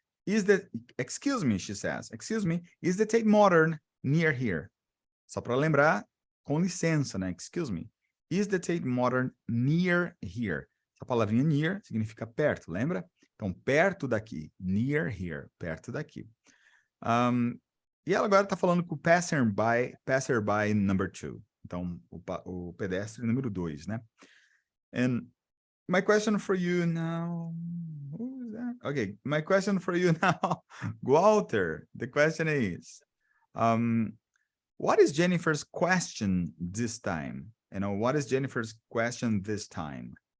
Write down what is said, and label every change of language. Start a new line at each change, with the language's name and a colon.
English: Is the, excuse me, she says, excuse me, is the Tate Modern near here?
Portuguese: Só para lembrar, com licença, né?
English: Excuse me. Is the Tate Modern near here?
Portuguese: Essa palavrinha near significa perto, lembra? Então, perto daqui.
English: Near here,
Portuguese: perto daqui. E ela agora está falando com o passerby number 2. Então, o pedestre número 2, né?
English: And my question for you now, who is that? Okay, my question for you now, Walter, the question is, what is Jennifer's question this time? You know, what is Jennifer's question this time?